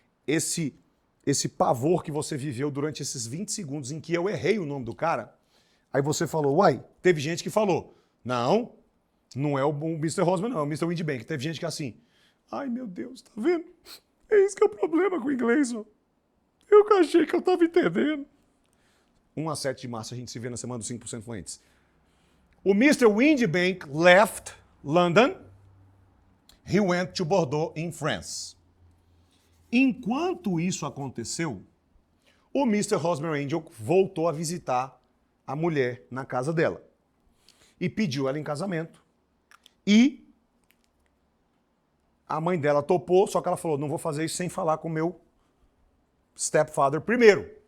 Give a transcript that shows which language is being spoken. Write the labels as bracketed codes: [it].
[pt] Esse pavor que você viveu durante esses 20 segundos em que eu errei o nome do cara, aí você falou, uai, teve gente que falou, não é o Mr. Hosmer, não, é o Mr. Windibank. Teve gente que é assim, ai meu Deus, tá vendo? É isso que é o problema com o inglês, ó. Eu que achei que eu tava entendendo. 1 a 7 de março a gente se vê na semana dos 5% Fluentes. [en] O Mr. Windibank left London. He went to Bordeaux in France. [pt] Enquanto isso aconteceu, o Mr. Hosmer Angel voltou a visitar a mulher na casa dela e pediu ela em casamento. E a mãe dela topou, só que ela falou, não vou fazer isso sem falar com o meu stepfather primeiro.